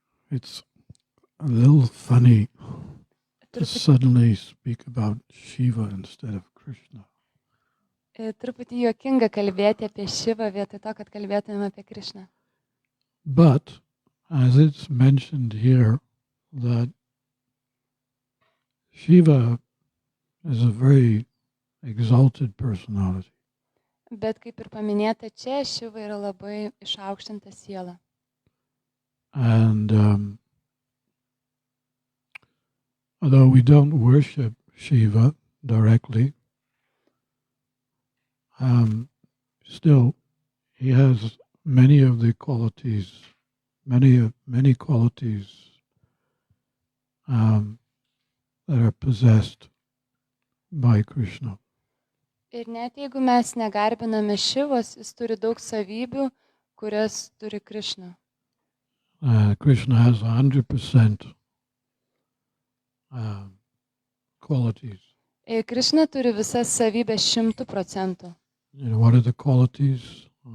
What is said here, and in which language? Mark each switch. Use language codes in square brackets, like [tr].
[en] It's a little funny to suddenly speak about Shiva instead of Krishna. [lt] Truputį juokinga kalbėti apie Šivą vietoj to, kad kalbėtumėm apie Krišną. [en] But as it's mentioned here, that Shiva is a very exalted personality. [lt] Bet kaip ir paminėta čia, Šiva yra labai išaukštinta siela. [en] And although we don't worship Shiva directly, still he has many of the qualities, many qualities that are possessed by Krishna. [lt] Ir net jeigu mes negarbiname Šivos, jis turi daug savybių, kurias turi Krišna. [en] Krishna has 100% qualities. [lt] Krišna turi visas savybės 100%. [en] You know, what are the qualities?